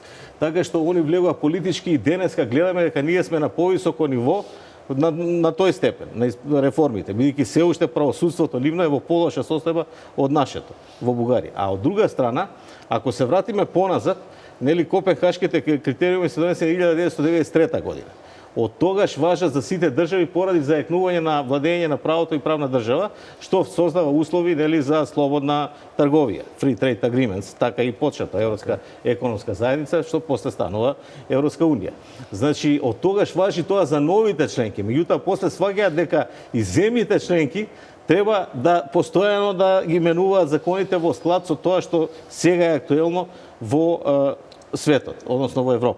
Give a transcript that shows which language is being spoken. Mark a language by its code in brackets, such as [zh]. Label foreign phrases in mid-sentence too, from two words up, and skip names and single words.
[mk] Така што они влегува политички и денеска гледаме дека ние сме на повисоко ниво на тој степен, на реформите, бидејќи се уште правосудството нивно е во полоша состојба од нашето во Бугарија. А од друга страна, ако се вратиме поназад, нели Копенхашките критериуми се донесени 1993 година. Од тогаш важат за сите држави поради зајакнување на владење на правото и правна држава, што создава услови нели за слободна трговија, [en] free trade agreements, [mk] така и почната Европска економска заедница, што после станува Европска унија. Значи, од тогаш важи тоа за новите членки, меѓутоа после сваќаат дека и земјите членки треба да постојано да ги менуваат законите во склад со тоа што сега е актуелно во светот, односно во Европа.